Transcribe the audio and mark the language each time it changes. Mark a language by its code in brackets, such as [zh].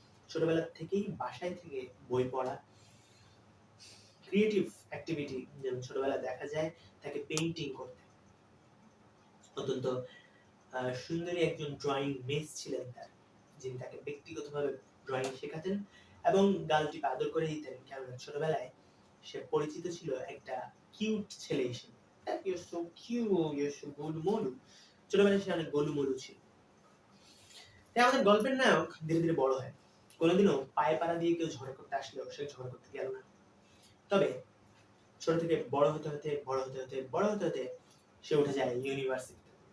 [bn] ছোটবেলা থেকেই বাসায় থেকে বই পড়া, ক্রিয়েটিভ অ্যাক্টিভিটি, যেমন ছোটবেলা দেখা যায় তাকে পেইন্টিং করতে। অত্যন্ত সুন্দরী একজন ড্রয়িং মিস ছিলেন তার, যিনি তাকে ব্যক্তিগতভাবে ড্রয়িং শেখাতেন এবং গালটি আদর করে দিতেন, কেননা ছোটবেলায় সে পরিচিত ছিল একটা কিউট ছেলে হিসেবে। [en] You're so cute, you're so [bn] গোলুমলু। ছোটবেলায় সে অনেক গোলুমলু ছিল। তাই আমাদের গল্পের নায়ক ধীরে ধীরে বড় হয়। কোনোদিনও পায়ে পাড়া দিয়ে কেউ ঝগড়া করতে আসলেও সে ঝগড়া করতে গেল না। তবে ছোট থেকে বড় হতে হতে বড় হতে হতে বড় হতে হতে সে উঠে যায় ইউনিভার্সিটি।